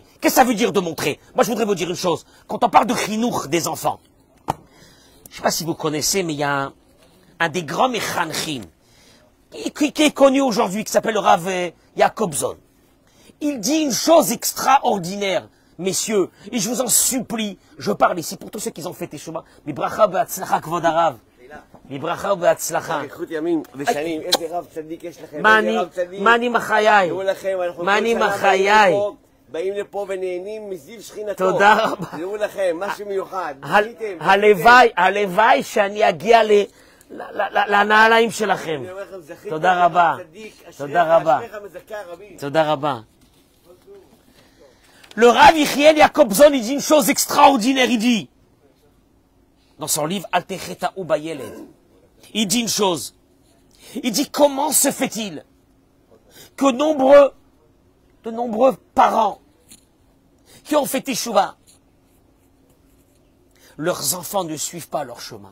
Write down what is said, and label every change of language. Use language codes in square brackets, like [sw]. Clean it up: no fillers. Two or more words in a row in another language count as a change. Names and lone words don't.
[fr] Qu'est-ce que ça veut dire de montrer? Moi, je voudrais vous dire une chose. Quand on parle de chinour des enfants, je ne sais pas si vous connaissez, mais il y a un des grands mechanchim qui est connu aujourd'hui, qui s'appelle le Rav Jacobson. Il dit une chose extraordinaire. Messieurs, et je vous en supplie, je parle ici pour tous ceux qui ont fait tes chemins. [he] מברכה בהצלחה כבוד הרב. מברכה בהצלחה. מני מחיי. מני מחיי. באים לפה ונהנים מזיו שכינתו. תודה רבה. תראו לכם, משהו מיוחד. הלוואי שאני אגיע לנעליים שלכם. תודה רבה. תודה רבה. תודה רבה. [fr] Le Rav Yechiel Jacobson, il dit une chose extraordinaire, il dit, dans son livre, Altecheta Ubayeled, il dit une chose, il dit, comment se fait-il que de nombreux parents qui ont fait teshuva, leurs enfants ne suivent pas leur chemin?